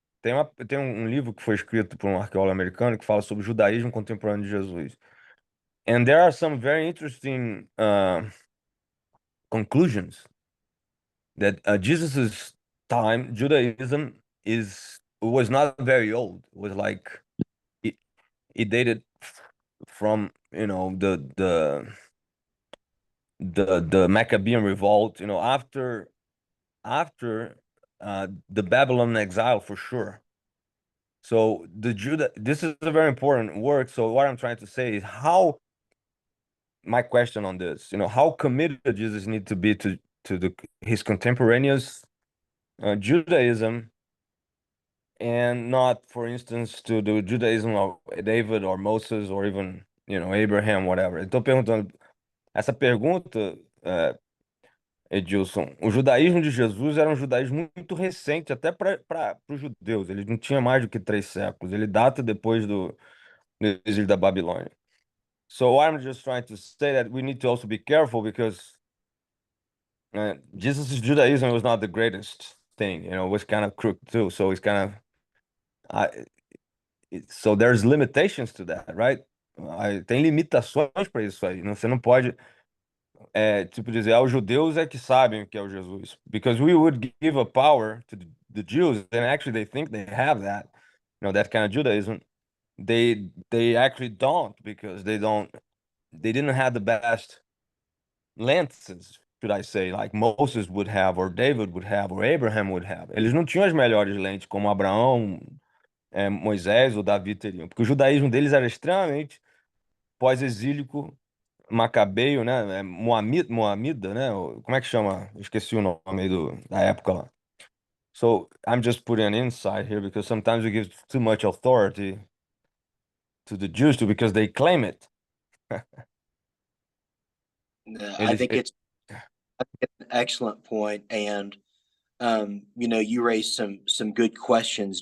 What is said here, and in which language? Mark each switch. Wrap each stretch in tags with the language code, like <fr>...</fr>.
<pt>Tem um livro que foi escrito por um arqueólogo americano que fala sobre o judaísmo contemporâneo de Jesus.</pt> <en>And there are some very interesting conclusions that Jesus's time, Judaism was not very old. It was like it dated from the Maccabean revolt, after the Babylon exile for sure. So this is a very important work. So what I'm trying to say is my question on this, how committed Jesus need to be to his contemporaneous Judaism, and not, for instance, to the Judaism of David or Moses or even, Abraham, whatever.</en> <pt>Estou perguntando, essa pergunta, Edilson, o judaísmo de Jesus era um judaísmo muito recente, até para os judeus. Ele não tinha mais do que 3 séculos. Ele data depois do exílio da Babilônia.</pt> <en>So I'm just trying to say that we need to also be careful because Jesus' Judaism was not the greatest thing. It was kind of crooked too. So it's kind of so there's limitations to that, right?</en> <pt>Tem limitações para isso aí. Você não pode tipo dizer, os judeus é que sabem o que é o Jesus.</pt> <en>Because we would give a power to the Jews, and actually they think they have that, that kind of Judaism. They actually don't, because they didn't have the best lenses, should I say, like Moses would have, or David would have, or Abraham would have.</en> <pt>Eles não tinham as melhores lentes como Abraão, Moisés ou Davi teriam, porque o judaísmo deles era extremamente pós-exílico, macabeio, né? Moamida, né? Como é que chama? Eu esqueci o nome aí da época lá.</pt> <en>So I'm just putting an insight here because sometimes we give too much authority to the Jews too because they claim it. I think it's Excellent point. And you raised some good questions.</en>